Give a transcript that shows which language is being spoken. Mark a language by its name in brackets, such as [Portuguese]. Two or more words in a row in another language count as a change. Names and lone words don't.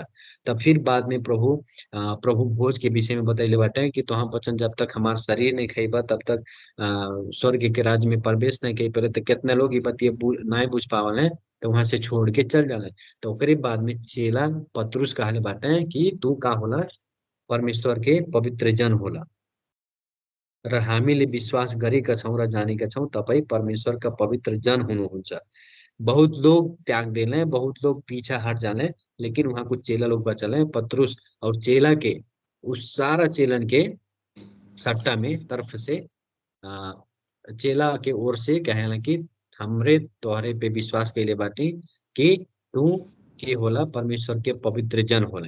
[Bhojpuri] तब फिर बाद में प्रभु भोज के विषय में बतैले बाटे कि तुहां बचन जब तक हमार शरीर नहीं खइबा तब तक स्वर्ग के राज्य में प्रवेश नहीं कर पड़े। तो कितने लोग ये बतिये नहीं बुझ पावल है, तो वहां से छोड़ के चल जाले। तो ओकरे बाद में चेला पतरुस कहले बाटे कि तू का होला, परमेश्वर के पवित्र जन होला [Nepali] र हामीले विश्वास गरेका छौँ र जानेका छौँ तपाईँ परमेश्वरका पवित्र जन हुनुहुन्छ। [Bhojpuri] बहुत लोग त्याग देले, बहुत लोग पीछा हट जाले, लेकिन वहां कुछ चेला लोग बचले, पतरुस और चेला के, उस सारा चेलन के सट्टा में तरफ से आ, चेला के ओर से कहेला कि हमरे तोहरे पे विश्वास कैले बाटी कि तू के होला, परमेश्वर के पवित्र जन होले।